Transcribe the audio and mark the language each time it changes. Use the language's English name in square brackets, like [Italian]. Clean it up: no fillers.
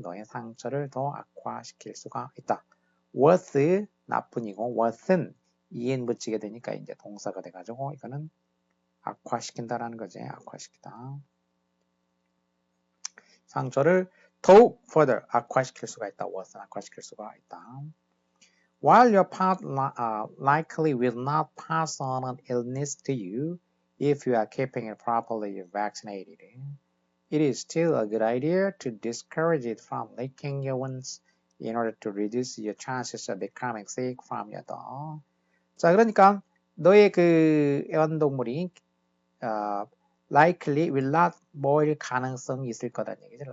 [Korean] 너의 상처를 더 악화시킬 수가 있다. worse 나쁜이고 worsen en 붙이게 되니까 이제 동사가 돼가지고 이거는 악화시킨다라는 거지. 악화시키다. 상처를 더욱 further 악화시킬 수가 있다. worsen 악화시킬 수가 있다. [English] While your part likely will not pass on an illness to you if you are keeping it properly vaccinated, it is still a good idea to discourage it from licking your wounds in order to reduce your chances of becoming sick from your dog. [Korean] 자, 그러니까 너의 그 애완동물이 [English] likely will not [Korean] 뭐일 가능성이 있을 거다는 얘기죠.